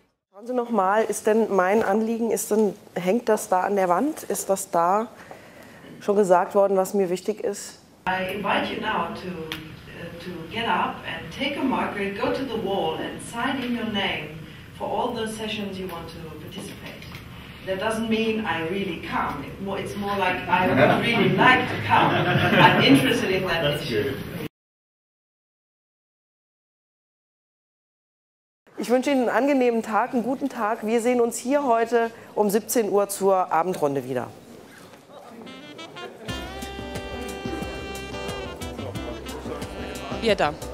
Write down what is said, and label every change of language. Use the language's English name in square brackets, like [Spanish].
[German] Schauen Sie noch mal, ist denn mein Anliegen, hängt das da an der Wand? Ist das da schon gesagt worden, was mir wichtig ist? [English] I invite you now to get up and take a marker, go to the wall and sign in your name for all the sessions you want to participate. That doesn't mean I really come. It's more like I would really like to come. I'm interested in that issue. [German] Ich wünsche Ihnen einen angenehmen Tag, einen guten Tag. Wir sehen uns hier heute um 17 Uhr zur Abendrunde wieder. Bier da.